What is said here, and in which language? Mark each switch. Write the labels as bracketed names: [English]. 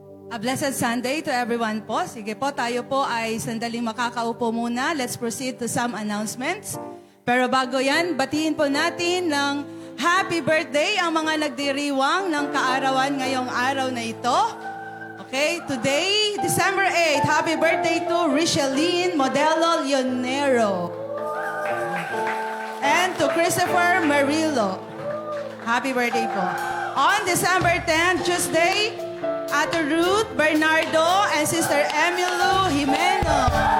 [English] A blessed Sunday to everyone [Filipino] po. Sige po, tayo po ay sandaling makakaupo muna. [English] Let's proceed to some announcements. [Filipino] Pero bago yan, batiin po natin ng [English] happy birthday [Filipino] ang mga nagdiriwang ng kaarawan ngayong araw na ito. [English] Okay, today, December 8, happy birthday to Richeline Modelo Leonero. And to Christopher Marillo. Happy birthday po. On December 10, Tuesday, Ate Ruth Bernardo and Sister Emilu Jimeno.